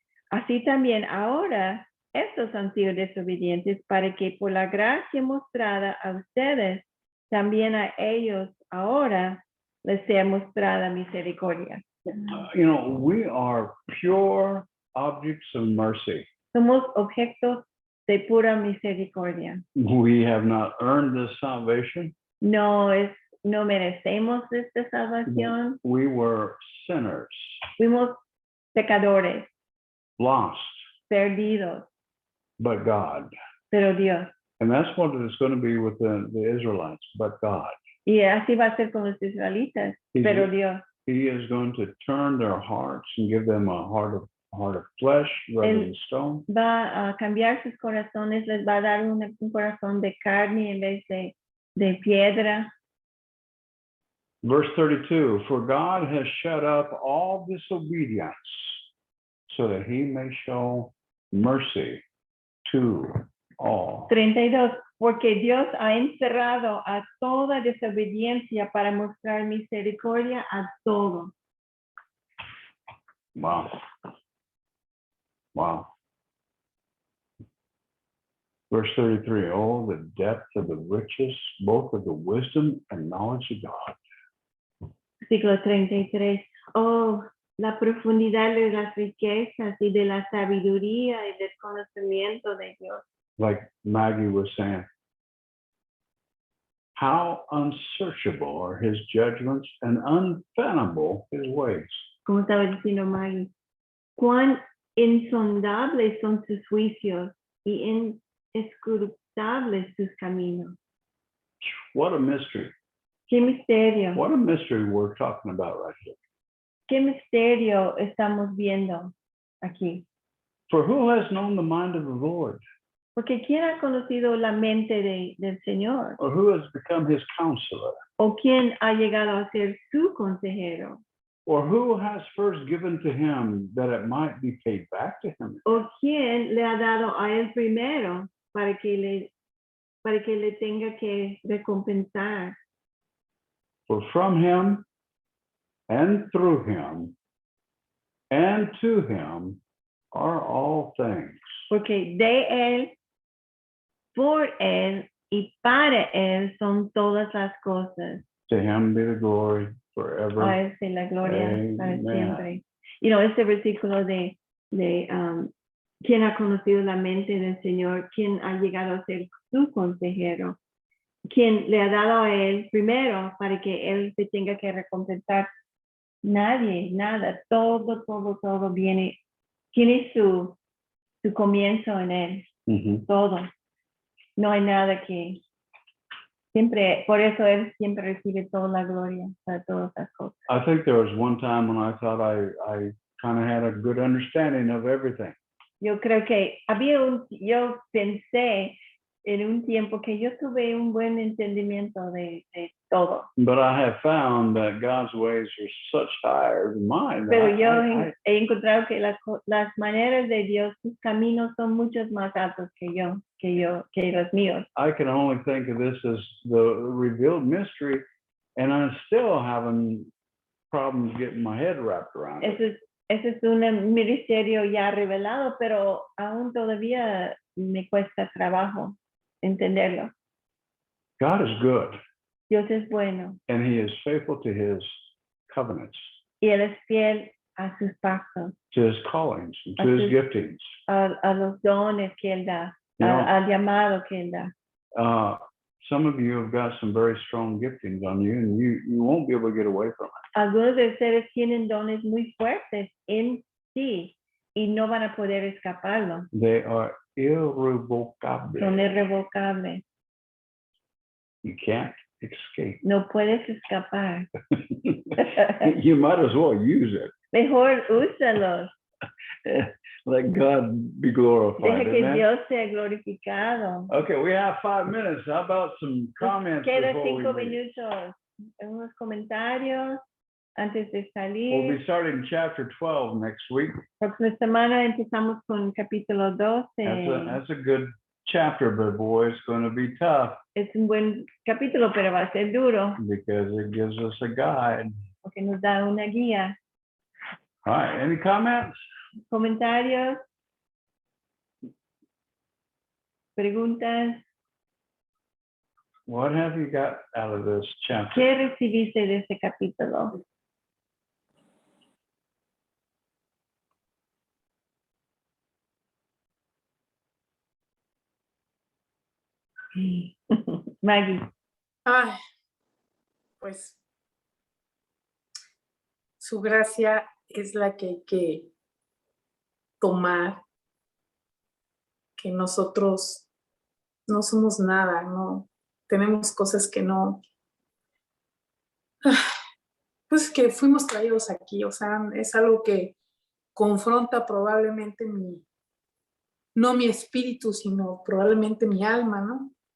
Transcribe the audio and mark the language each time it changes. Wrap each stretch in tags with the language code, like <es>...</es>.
<es>Así también ahora estos han sido desobedientes para que por la gracia mostrada a ustedes, también a ellos ahora les sea mostrada misericordia.</es> <en>We are pure objects of mercy.</en> <es>Somos objetos de pura misericordia.</es> <en>We have not earned this salvation.</en> <es>No merecemos esta salvación.</es> <en>We were sinners,</en> <es>Fuimos pecadores,</es> <en>lost,</en> <es>perdidos,</es> <en>but God.</en> <es>pero Dios.</es> <en>And that's what it's going to be with the Israelites, but God.</en> <es>Y así va a ser con los israelitas, pero Dios.</es> <en>He is going to turn their hearts and give them a heart of flesh rather than stone.</en> <es>Va a cambiar sus corazones, les va a dar un corazón de carne en vez de piedra.</es> <en>Verse 32, for God has shut up all disobedience so that he may show mercy to all.</en> <es>32, porque Dios ha encerrado a toda desobediencia para mostrar misericordia a todos.</es> <en>Wow. Wow. Verse 33, oh, the depth of the riches, both of the wisdom and knowledge of God.</en> <es>Versículo 33. Oh, la profundidad de las riquezas y de la sabiduría y del conocimiento de Dios.</es> <en>Like Maggie was saying, how unsearchable are his judgments and unfathomable his ways.</en> <es>Como estaba diciendo Maggie, cuán insondables son sus juicios y inescrutables sus caminos.</es> <en>What a mystery.</en> <es>Qué misterio,</es> <en>What a mystery we're talking about right here.</en> <es>qué misterio estamos viendo aquí.</es> <en>For who has known the mind of the Lord?</en> <es>Porque ¿quién ha conocido la mente del Señor?</es> <en>Or who has become his counselor?</en> <es>¿O quién ha llegado a ser su consejero?</es> <en>Or who has first given to him that it might be paid back to him?</en> <es>¿O quién le ha dado a él primero para que le tenga que recompensar?</es> <en>For from him and through him and to him are all things.</en> <es>Porque de él, por él y para él son todas las cosas.</es> <en>To him be the glory forever.</en> <es>A él sea la gloria para</es> <en>Amen.</en> <es>siempre. Este versículo de quién ha conocido la mente del Señor, quién ha llegado a ser su consejero, quién le ha dado a él primero para que él se tenga que recompensar. Nadie, nada, todo viene, tiene su comienzo en él, Mhm. todo. No hay nada que siempre, por eso él siempre recibe toda la gloria para todas las cosas.</es> <en>I think there was one time when I thought I kind of had a good understanding of everything.</en> <es>Yo creo que yo pensé en un tiempo que yo tuve un buen entendimiento de todo.</es> <en>But I have found that God's ways are such higher than mine.</en> <es>Pero yo he encontrado que las maneras de Dios, sus caminos son muchos más altos que los míos.</es> <en>I can only think of this as the revealed mystery, and I'm still having problems getting my head wrapped around it.</en> <es>Eso es un misterio ya revelado, pero aún todavía me cuesta trabajo entenderlo.</es> <en>God is good,</en> <es>Dios es bueno</es> <en>and he is faithful to his covenants,</en> <es>y Él es fiel a sus pactos,</es> <en>to his callings, and to his giftings.</en> <es>a los dones que Él da,</es> <en>You know,</en> <es>al llamado que Él da.</es> <en>some of you have got some very strong giftings on you, and you won't be able to get away from it.</en> <es>Algunos de ustedes tienen dones muy fuertes en sí y no van a poder escaparlo.</es> <en>They are irrevocable.</en> <es>Son irrevocables.</es> <en>You can't escape.</en> <es>No puedes escapar.</es> <en>You might as well use it.</en> <es>Mejor úsalos.</es> <en>Let God be glorified.</en> <es>Deja que</es> <en>Amen?</en> <es>Dios sea glorificado.</es> <en>Okay, we have 5 minutes. How about some comments?</en> <es>Queda</es> <en>before we</en> <es>5</es> <en>leave?</en> <es>minutos. Unos comentarios antes de</es> <en>We'll</en> <es>salir.</es> <en>be starting chapter 12 next week.</en> <es>Próxima semana empezamos con capítulo 12.</es> <en>That's a good chapter, but boy, it's going to be tough</en> <es>Es un buen capítulo, pero va a ser duro</es> <en>because it gives us a guide.</en> <es>porque nos da una guía.</es> <en>All right, any comments?</en> <es>Comentarios, preguntas.</es> <en>What have you got out of this chapter?</en> <es>¿Qué recibiste de este capítulo?</es> <en>Maggie.</en> <es>Ay, pues su gracia es la que hay que tomar, que nosotros no somos nada, no tenemos cosas que no, pues que fuimos traídos aquí, o sea, es algo que confronta probablemente no mi espíritu, sino probablemente mi alma, ¿no?</es>